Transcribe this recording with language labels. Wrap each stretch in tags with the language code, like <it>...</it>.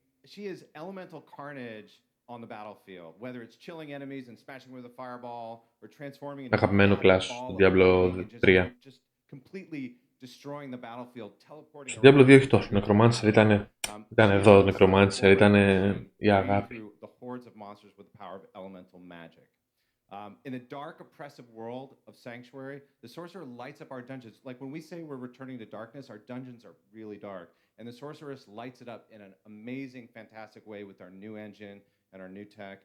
<en>She is elemental carnage on the battlefield, whether it's chilling enemies and smashing with a fireball or transforming into</en> <el>Αγαπημένο class του Diablo 3.</el> <en>Just completely destroying the battlefield, teleporting.</en> <el>Στο Diablo 2 όχι τόσο. Necromancer ήταν εδώ, Necromancer ήταν η αγάπη.</el> <en>The hordes of monsters with the power of elemental magic. In the dark, oppressive world of Sanctuary, the Sorcerer lights up our dungeons. Like when we say we're returning to darkness, our dungeons are really dark. And the Sorceress lights it up in an amazing, fantastic way with our new engine and our new tech.</en>